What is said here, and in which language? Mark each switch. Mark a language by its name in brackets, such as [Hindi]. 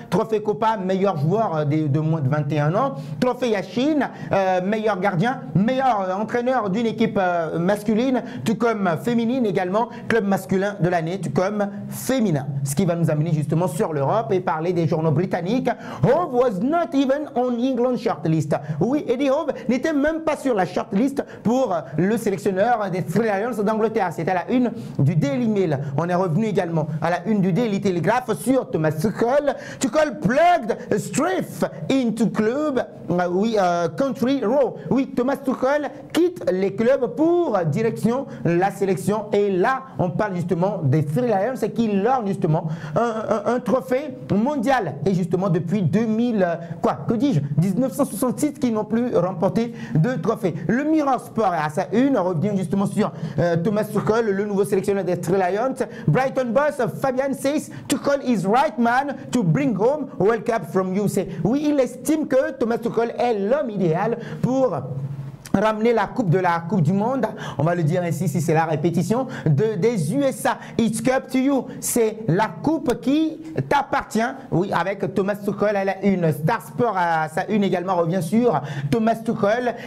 [French] Trophée Copa, meilleur joueur de moins de 21 ans. Trophée Yachine, meilleur gardien, meilleur entraîneur d'une équipe masculine, tout comme féminine également, club masculin de l'année, tout comme féminin. Ce qui va nous amener justement sur l'Europe et parler des journaux britanniques. [English] Hove was not even on England shortlist. [French] Oui, Eddie Hove n'était même pas sur la shortlist pour le sélectionneur des Three Lions d'Angleterre. C'était à la une du Daily Mail. On est revenu également à la une du Daily Telegraph sur Thomas Tuchel. [English] Tuchel plugged straight into club country row. [French] Oui, Thomas Tuchel quitte les clubs pour direction la sélection. Et là, on parle justement des Three Lions qui lorgnent justement un trophée mondial. Et justement depuis 1966 qui n'ont plus remporté de trophée. Le Mirror Sport à sa une revient justement sur Thomas Tuchel, le nouveau sélectionneur des Three Lions. [English] Brighton boss Fabian says Tuchel is right man to bring home World Cup from USA. [French] Oui, il estime que Thomas Tuchel est l'homme idéal pour ramener la coupe du monde, on va le dire ainsi si c'est la répétition, des USA. [English] It's Cup to you. [French] C'est la coupe qui t'appartient. Oui, avec Thomas Tuchel à la une. Star Sport à sa une également revient sur Thomas Tuchel.